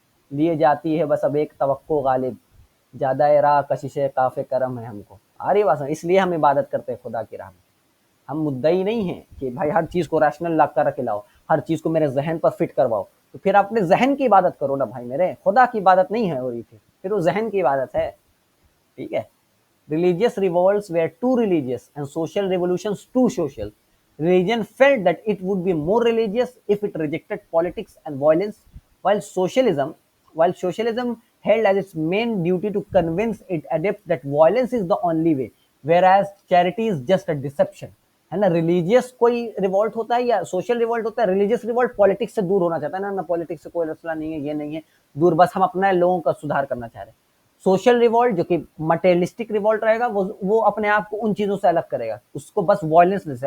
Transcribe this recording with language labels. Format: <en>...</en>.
<ur>لیے جاتی ہے بس اب ایک توقع غالب, زیادہ راہ کشش کاف کرم ہے ہم کو. آ رہی بات, اس لیے ہم عبادت کرتے ہیں خدا کی راہ میں. ہم مدعی نہیں ہیں کہ بھائی ہر چیز کو ریشنل لا کر کے لاؤ, ہر چیز کو میرے ذہن پر فٹ کرواؤ. تو پھر اپنے ذہن کی عبادت کرو نا بھائی میرے, خدا کی عبادت نہیں ہے, اور پھر وہ ذہن کی عبادت ہے. ٹھیک ہے,</ur> <en>religious revolts were too religious and social revolutions too social. Religion felt that it would be more religious if it rejected politics and violence, while socialism held as its main duty to convince its adepts that violence is the only way, whereas charity is just a deception.</en> <ur>ہے نا, religious کوئی revolt ہوتا ہے یا social revolt ہوتا ہے. Religious revolt politics سے دور ہونا چاہتا ہے نا, پالیٹکس سے کوئی مسئلہ نہیں ہے, یہ نہیں ہے دور, بس ہم اپنا لوگوں کا سدھار کرنا چاہ رہے ہیں. سوشل ریوولٹ جو کہ مٹیریلسٹک ریوولٹ رہے گا, وہ اپنے آپ کو ان چیزوں سے الگ کرے گا, اس کو بس وائلنس سے.</ur>